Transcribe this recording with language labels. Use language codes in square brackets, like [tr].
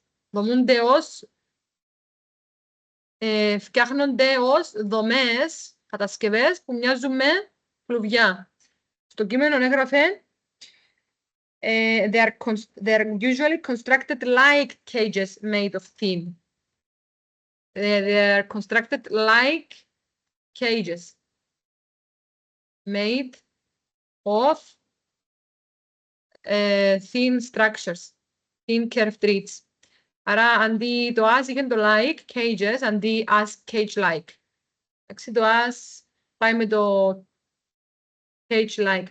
[el] Δομούνται ως, φτιάχνονται ως δομές, κατασκευές που μοιάζουν με κλουβιά. Στο κείμενο έγραφε [en] they are usually constructed like cages made of tin. They are constructed like cages made of thin structures, thin curved reeds. [el] Άρα αντί το as είχε το like, cages, αντί as cage-like. Εντάξει, το as πάει με το cage-like.